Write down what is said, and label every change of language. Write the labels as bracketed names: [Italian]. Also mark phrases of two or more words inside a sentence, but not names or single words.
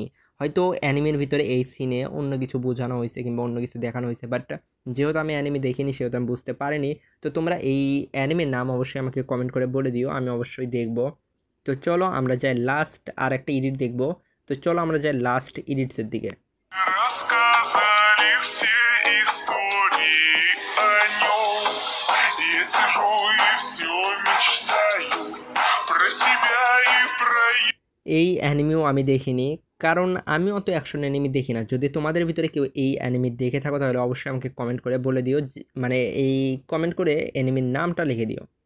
[Bangla] হয়তো অ্যানিমের ভিতরে এই সিনে অন্য কিছু বোঝানো হয়েছে কিংবা অন্য কিছু দেখানো হয়েছে, বাট যেহেতু আমি অ্যানিমে দেখিনি সেহেতু আমি বুঝতে পারিনি। তো তোমরা এই অ্যানিমের নাম অবশ্যই আমাকে কমেন্ট করে বলে দিও, আমি অবশ্যই দেখব। তো চলো আমরা যাই লাস্ট আর একটা এডিট দেখব। তো চলো আমরা যাই লাস্ট এডিটসের দিকে। [Russian] рассказали все истории о нем. Я сижу и все мечтаю про себя и про... [Bangla] এই অ্যানিমেও আমি দেখিনি, কারণ আমি অত অ্যাকশন অ্যানিমে দেখি না। যদি তোমাদের ভিতরে কেউ এই অ্যানিমে দেখে থাকো তাহলে অবশ্যই আমাকে কমেন্ট করে বলে দিও, মানে এই কমেন্ট করে অ্যানিমের নামটা লিখে দিও।